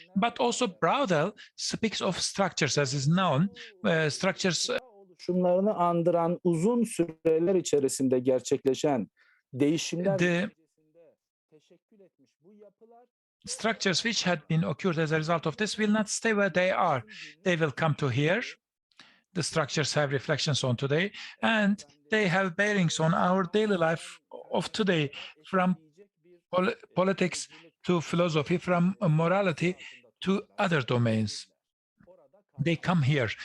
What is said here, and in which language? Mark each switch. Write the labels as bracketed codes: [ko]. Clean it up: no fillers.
[en] But also Braudel speaks of structures, as is known, structures [tr] oluşumlarını andıran uzun süreler içerisinde gerçekleşen değişimler teşekkül etmiş bu yapılar [en] structures which had been occurred as a result of this will not stay where they are. They will come to here. The structures have reflections on today, and they have bearings on our daily life of today, from politics to philosophy, from morality to other domains. They come here.